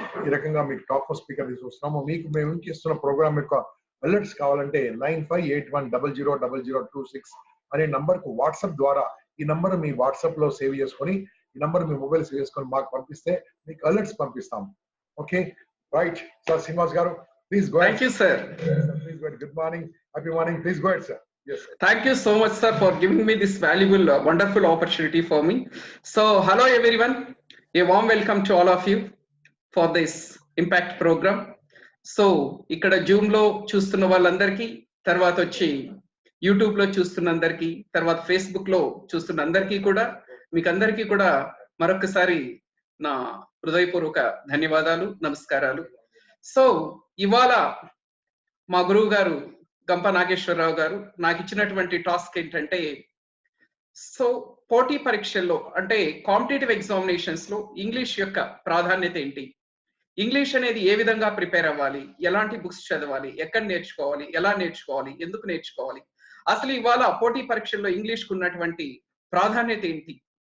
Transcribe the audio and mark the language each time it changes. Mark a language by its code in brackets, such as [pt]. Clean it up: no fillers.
[te] ఈ రకంగా మీకు టాప్ స్పీకర్ తీసుకొస్తున్నాము. మీకు మేము చేస్తున్న ప్రోగ్రామ్ యొక్క అలర్ట్స్ కావాలంటే 9581000026 అనే నంబర్ కు వాట్సాప్ ద్వారా, ఈ నంబర్ మీ వాట్సాప్ లో సేవ్ చేసుకొని, ఈ నంబర్ మీ మొబైల్ సేవ్ చేసుకొని మాకు పంపిస్తే మీకు అలర్ట్స్ పంపిస్తాం. Okay, right sir. శ్రీనివాస్ గారు, [en] Please go. Thank you, sir. Please go ahead. Good morning, happy morning. Please go ahead, sir. Yes, sir. Thank you so much, sir, for giving me this valuable, wonderful opportunity for me. So, hello everyone. A warm welcome to all of you for this impact program. [te] So, ikkada Zoom lo chustunna vallandarki, tarvata vachi YouTube lo chustunna andarki, tarvata Facebook lo chustunna andarki kuda, meekandarki kuda marokasari na హృదయపూర్వక ధన్యవాదాలు, నమస్కారాలు. So ఇవాళ మా గురువు గారు గంప నాగేశ్వరరావు గారు నాకు ఇచ్చినటువంటి టాస్క్ ఏంటంటే, సో పోటీ పరీక్షల్లో అంటే కాంపిటేటివ్ ఎగ్జామినేషన్స్ లో ఇంగ్లీష్ యొక్క ప్రాధాన్యత ఏంటి, ఇంగ్లీష్ అనేది ఏ విధంగా ప్రిపేర్ అవ్వాలి, ఎలాంటి బుక్స్ చదవాలి, ఎక్కడ నేర్చుకోవాలి, ఎలా నేర్చుకోవాలి, ఎందుకు నేర్చుకోవాలి, అసలు ఇవాళ పోటీ పరీక్షల్లో ఇంగ్లీష్కు ఉన్నటువంటి ప్రాధాన్యత ఏంటి,